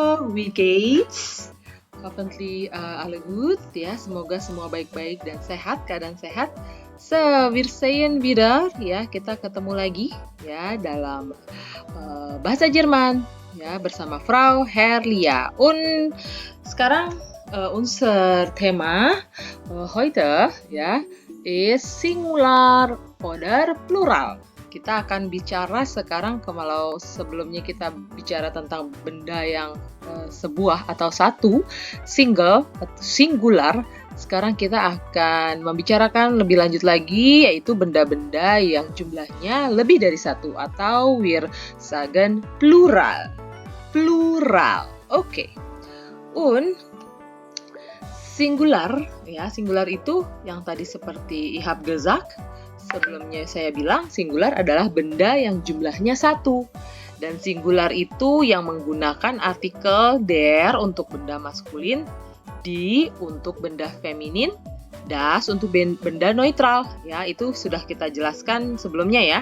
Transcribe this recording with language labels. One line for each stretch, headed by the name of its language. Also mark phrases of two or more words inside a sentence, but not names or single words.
German: wie geht's? Hoffentlich alle gut,
Indonesian: ya. Semoga semua baik-baik dan sehat, keadaan sehat.
German: So, wir sehen wieder,
Indonesian: ya. Kita ketemu lagi, ya, dalam bahasa Jerman, ya, bersama Frau Herlia.
German: Und sekarang unser Thema heute, ya, ist Singular oder Plural.
Indonesian: Kita akan bicara sekarang, kalau sebelumnya kita bicara tentang benda yang sebuah atau satu, singular. Sekarang kita akan membicarakan lebih lanjut lagi, yaitu benda-benda yang jumlahnya lebih dari satu, atau
German: wir sagen plural.
Indonesian: Plural. Oke.
German: Und singular,
Indonesian: ya, singular itu yang tadi seperti
German: ich hab gesagt,
Indonesian: sebelumnya saya bilang singular adalah benda yang jumlahnya satu. Dan singular itu yang menggunakan artikel der untuk benda maskulin, die untuk benda feminin, das untuk benda neutral. Ya, itu sudah kita jelaskan sebelumnya ya.